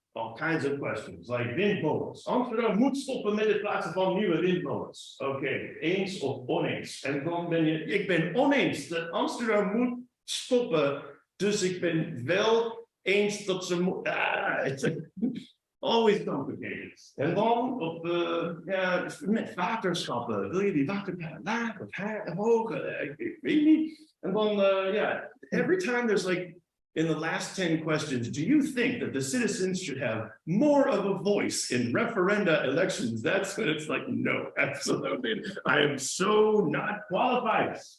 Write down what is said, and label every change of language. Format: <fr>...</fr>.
<en>All kinds of questions, like windmolens.</en> <nl>Amsterdam moet stoppen met het plaatsen van nieuwe windmolens. Oké, eens of oneens. En dan ik ben oneens dat Amsterdam moet stoppen, dus ik ben wel eens dat ze moet.</nl> <en>It's always complicated.</en> <nl>En dan met waterschappen. Wil je die waterpeil laag of hoog? Ik weet niet.</nl> <en>En dan, every time there's in the last 10 questions, do you think that the citizens should have more of a voice in referenda elections? That's when it's like, no, absolutely. I am so not qualified.</en>